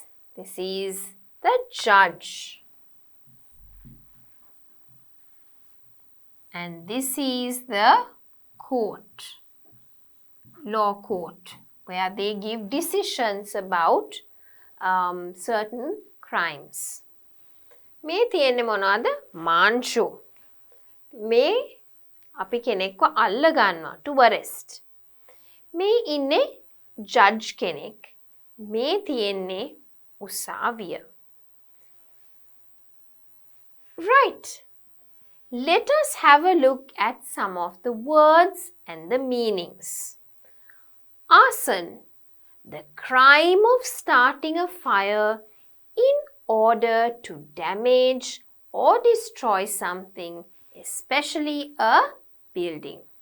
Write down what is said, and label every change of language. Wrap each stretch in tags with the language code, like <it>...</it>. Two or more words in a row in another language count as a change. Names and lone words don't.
<en>This is the judge. And this is the court, law court, where they give decisions about certain crimes.</en> <si>මේ තියෙන්නේ මොනවද? මාංශු. මේ අපි කෙනෙක්ව අල්ල ගන්නවා,</si> <en>to arrest.</en> <si>මේ ඉන්නේ judge කෙනෙක්. මේ තියෙන්නේ උසාවිය.</si> <en>Right. Let us have a look at some of the words and the meanings. Arson, the crime of starting a fire in order to damage or destroy something, especially a building.</en>